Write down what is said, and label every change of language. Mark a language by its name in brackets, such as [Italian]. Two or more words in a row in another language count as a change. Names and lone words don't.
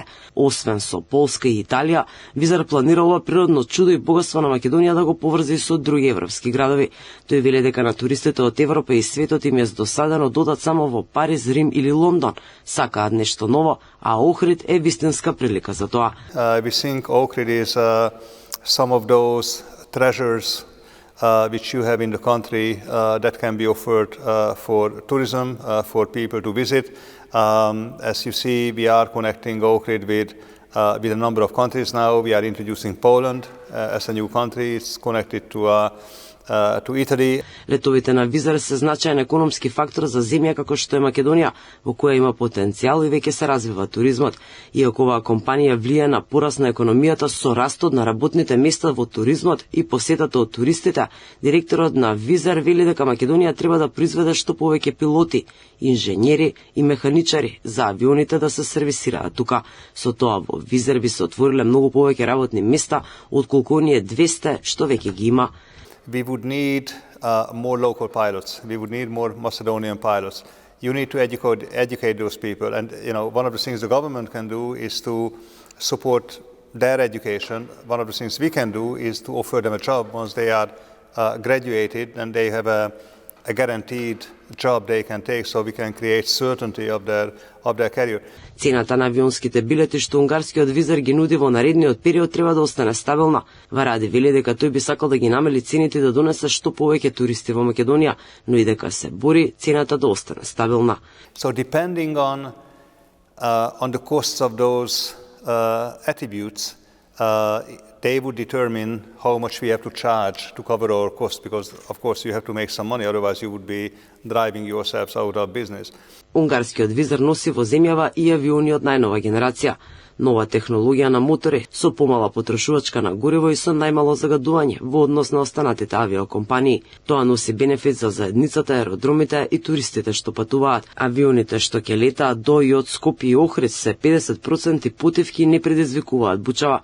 [Macedonian] Освен со Полска и Италија, Визар планира ова природно чудо и богатство на Македонија да го поврзе и со други европски градови. Тој вели дека на туристите од Европа и светот им е досадено додат само во Париз, Рим или Лондон. Сакаат нешто ново, а Охрид е вистинска прилика за тоа. [English] We think Ohrid is some of those treasures which you have in the country that can be offered for tourism, for people to visit. As you see, we are connecting Ohrid with a number of countries now. We are introducing Poland as a new country. It's connected to Italy. [Macedonian] Летовите на Визар се значаен економски фактор за земја како што е Македонија, во која има потенцијал и веќе се развива туризмот. Иако оваа компанија влие на пораст на економијата со растот на работните места во туризмот и посетата од туристите, директорот на Визар вели дека Македонија треба да произведе што повеќе пилоти, инженери и механичари за авионите да се сервисираат тука. Со тоа во Визар би се отвориле многу повеќе работни места отколку оние 200 што веќе ги има. [English] We would need more local pilots. We would need more Macedonian pilots. You need to educate those people. And one of the things the government can do is to support their education. One of the things we can do is to offer them a job once they are graduated and they have a guaranteed job they can take, so we can create certainty of their career. [Macedonian] Цената на авионските билети што унгарскиот Визар ги нуди во наредниот период треба да остане стабилна. Варади вели дека тој би сакал да ги намали цените да донесе што повеќе туристи во Македонија, но и дека се бори цената да остане стабилна. [English] So depending on the costs of those attributes, they would determine how much we have to charge to cover our costs, because of course you have to make some money, otherwise you would be driving yourselves out of business. [Macedonian] Унгарскиот Визар носи во земјава и авиони од најнова генерација. Нова технологија на мотори со помала потрошувачка на гориво и со најмало загадување во однос на останатите авиокомпании. Тоа носи бенефит за заедницата, аеродромите и туристите што патуваат. Авионите што ќе летаат до и од Скопје и Охрид се 50% потивки и не предизвикуваат бучава.